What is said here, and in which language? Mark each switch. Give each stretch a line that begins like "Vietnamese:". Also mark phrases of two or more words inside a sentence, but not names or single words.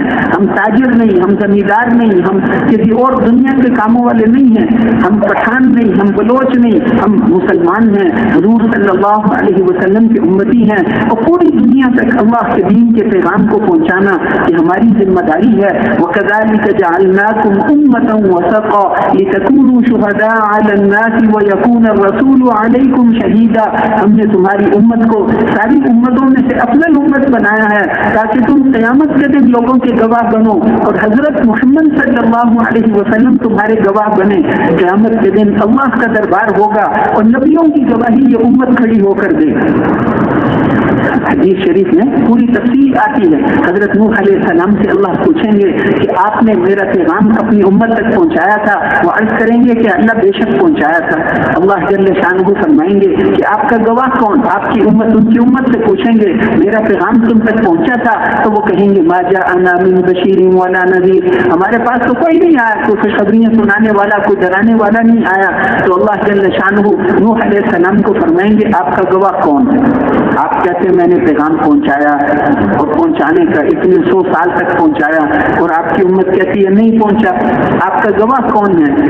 Hindi: हम ताजिर नहीं, हम जमींदार नहीं, हम किसी और दुनिया के कामों वाले नहीं हैं, हम पठान नहीं, हम बलोच नहीं, हम मुसलमान हैं, हुजूर
Arabic: صلى الله عليه وسلم
Hindi: के उम्मती हैं, और पूरी दुनिया तक अल्लाह के दीन के पैगाम को पहुंचाना ये हमारी जिम्मेदारी है।
Arabic: وكذلك جعلناكم أمة وسطا لتكونوا شهداء على الناس ويكون الرسول عليكم شهيدا.
Hindi: हमने तुम्हारी उम्मत को सारी उम्मतों में से अफजल उम्मत बनाया है ताकि तुम क़यामत के दिन लोगों के गवाह बनो, और हजरत मोहम्मद
Arabic: صلى الله عليه وسلم
Hindi: तुम्हारे गवाह बने। क़यामत के दिन अल्लाह का दरबार होगा और नबियों की गवाही ये उम्मत खड़ी होकर देगी। हदीस शरीफ में पूरी तफसील आती है। हजरत नूह अलैहिस्सलाम से अल्लाह पूछेंगे कि आपने मेरा पैगाम अपनी उम्मत तक पहुंचाया था? वो अर्ज करेंगे कि अल्लाह बेशक पहुंचाया था। अल्लाह
Arabic: جل شأنه
Hindi: फरमाएंगे कि आपका गवाह कौन? आपकी उम्मत, उनकी उम्मत से पूछेंगे मेरा पैगाम तुम तक पहुंचा था? तो वो कहेंगे
Arabic: ما جاءنا من بشير ولا نذير,
Hindi: हमारे पास तो कोई नहीं आया, कोई खुशखबरियां सुनाने वाला, कोई डराने वाला नहीं आया। तो अल्लाह
Arabic: جل شأنه
Hindi: नूह अलैहिस्सलाम को फरमाएंगे आपका गवाह कौन है? आप कहते मैंने पैगाम पहुंचाया और पहुंचाने का इतने 100 साल तक पहुंचाया, और आपकी उम्मत कहती है नहीं पहुंचा, आपका गवाह कौन है?